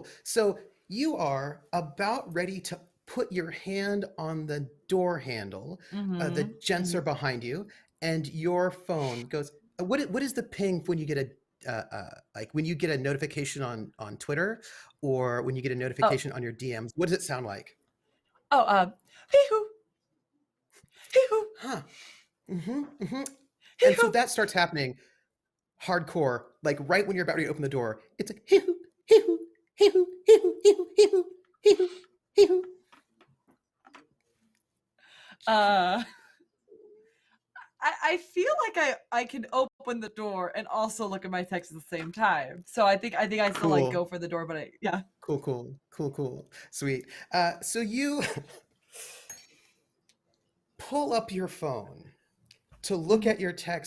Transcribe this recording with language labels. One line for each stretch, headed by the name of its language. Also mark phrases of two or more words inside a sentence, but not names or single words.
English: So you are about ready to put your hand on the door handle. The gents are behind you, and your phone goes. What is the ping when you get a like when you get a notification on Twitter, or when you get a notification on your DMs? What does it sound like? Hee-hoo. Hee-hoo. Huh. And so that starts happening hardcore, like right when you're about to open the door. It's like hee-hoo, hee-hoo, hee-hoo, hee-hoo, hee-hoo, hee-hoo, hee-hoo, hee-hoo. I feel like I can open the door and also look at my text at the same time. So I think I still like go for the door, but yeah. Cool. Sweet. So you pull up your phone to look at your text.